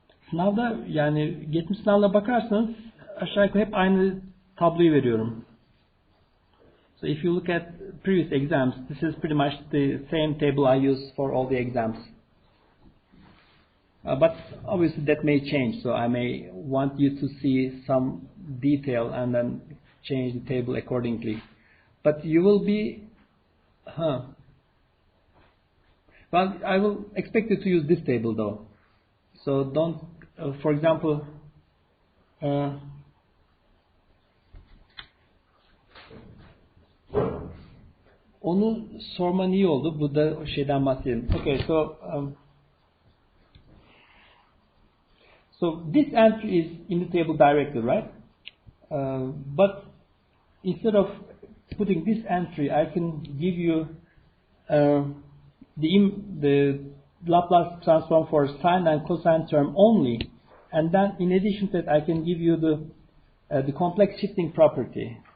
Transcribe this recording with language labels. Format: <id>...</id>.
<tr>Sınavda yani geçmiş sınavlara bakarsanız aşağı yukarı hep aynı tabloyu veriyorum.</tr> <en>So if you look at previous exams, this is pretty much the same table I use for all the exams. But obviously that may change, so I may want you to see some detail and then change the table accordingly. But you will be, well, I will expect you to use this table though. So don't, for example,</en> <tr>onu sorman iyi oldu. Bu da şeyden bahsedelim.</tr> <en>Okay, so this entry is in the table directly, right? But instead of putting this entry, I can give you the Laplace transform for sine and cosine term only, and then in addition to that, I can give you the complex shifting property.</en>